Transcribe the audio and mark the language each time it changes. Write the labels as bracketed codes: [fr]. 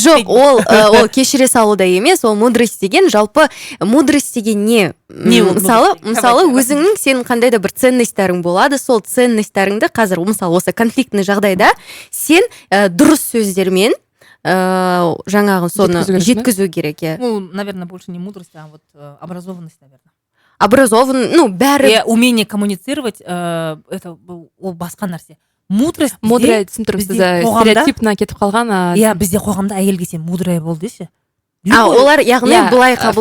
[kk] Жоқ, ол кешіре салуда емес, ол мудрость деген, жалпы мудрость деген не? Мысалы өзіңнің сенің қандай да бір ценностьтарың болады, сол ценностьтарыңды қазір мысалы осы конфликтный жағдайда сен дұрыс сөздермен жаңағы соны жеткізу керек. [ru] Ну, наверное, больше не мудрость, а вот образованность, наверное. [kk] Бәрі умение коммуницировать, это ол басқа нәрсе. Мудрость мудрая түсіндіріп стереотипна кетіп қалған. Иә, бізде қоғамда әйелге сен мудрая бол десе. Олар яғни былай қабылдайды.